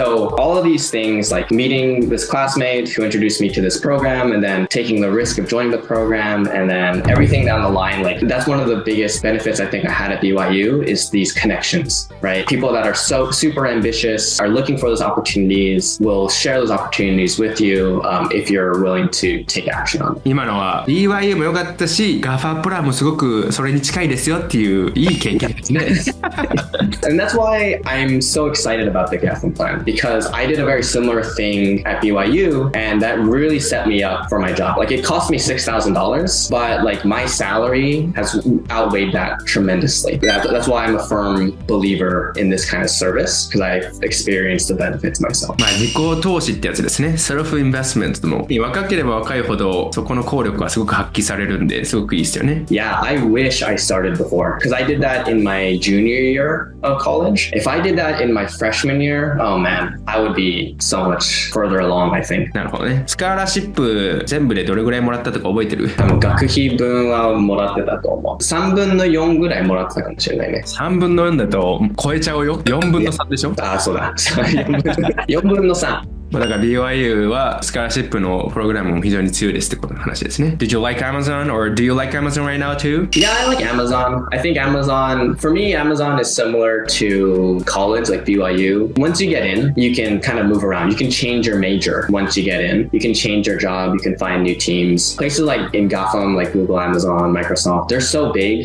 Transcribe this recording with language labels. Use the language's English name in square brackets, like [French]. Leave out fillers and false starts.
[English] So all of these things, like meeting this classmate who introduced me to this program, and then taking the risk of joining the program, and then everything down the line, like that's one of the biggest benefits I think I had at BYU is these connections, right? People that are so super ambitious, are looking for those opportunities, will share those opportunities with you if you're willing to take action on them. [Japanese] 今のは BYU も良かったし、GAFA プランもすごくそれに近いですよっていういい経験ですね。 [English] And that's why I'm so excited about the GAFA plan, because I did a very similar thing at BYU, and that really set me up for my job. Like it cost me $6,000, but like my salary has outweighed that tremendously. That's why I'm a firm believer in this kind of service, because I've experienced the benefits myself. [Japanese] 自己投資ってやつですね。セルフインベストメントの若ければ若いほどそこの効力がすごく発揮されるんですごくいいですよね。 [English] Yeah, I wish I started before, because I did that in my junior year of college. If I did that in my freshman year, oh man, I would be so much further along, I think. [Japanese] なるほどね。スカラシップ全部でどれぐらいもらったとか覚えてる？学費分はもらってたと思う。3分の4ぐらいもらってたかもしれないね。 3分の4だと超えちゃうよ。4分の3でしょ？ああ、そうだ。4分の3。まあだから BYU はスカラシップのプログラムも非常に強いですってことの話ですね。 [English] Did you like Amazon or do you like Amazon right now too? Yeah, I like Amazon. I think Amazon, for me, Amazon is similar to college, like BYU. Once you get in, you can kind of move around. You can change your major once you get in. You can change your job. You can find new teams. Places like in GAFAM, like Google, Amazon, Microsoft, they're so big.